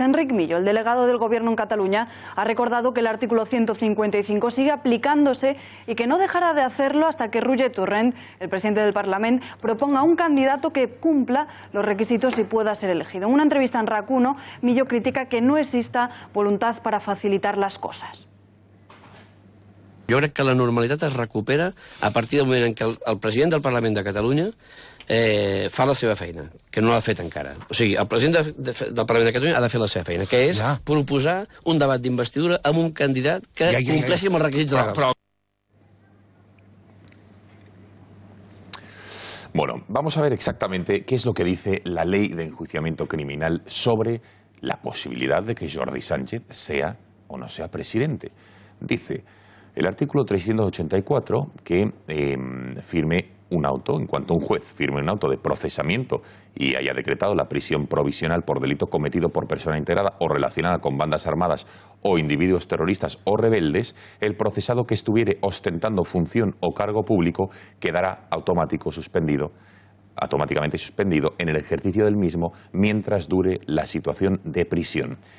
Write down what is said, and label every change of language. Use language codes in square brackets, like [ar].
[es] Enric Millo, el delegado del Gobierno en Cataluña, ha recordado que el artículo 155 sigue aplicándose y que no dejará de hacerlo hasta que Roger Torrent, el presidente del Parlamento, proponga un candidato que cumpla los requisitos y pueda ser elegido. En una entrevista en RAC1, Millo critica que no exista voluntad para facilitar las cosas. [ca] Jo crec que la normalitat es recupera a partir del moment en què el president del Parlament de Catalunya fa la seva feina, que no l'ha fet encara. O sigui, el president del Parlament de Catalunya ha de fer la seva feina, que és proposar un debat d'investidura amb un candidat que compleixi amb els requisits legals. [es] Bueno, vamos a ver exactamente qué es lo que dice la ley de enjuiciamiento criminal sobre la posibilidad de que Jordi Sánchez sea o no sea presidente. Dice el artículo 384 que firme un auto, en cuanto un juez firme un auto de procesamiento y haya decretado la prisión provisional por delito cometido por persona integrada o relacionada con bandas armadas o individuos terroristas o rebeldes, el procesado que estuviere ostentando función o cargo público quedará automáticamente suspendido en el ejercicio del mismo mientras dure la situación de prisión.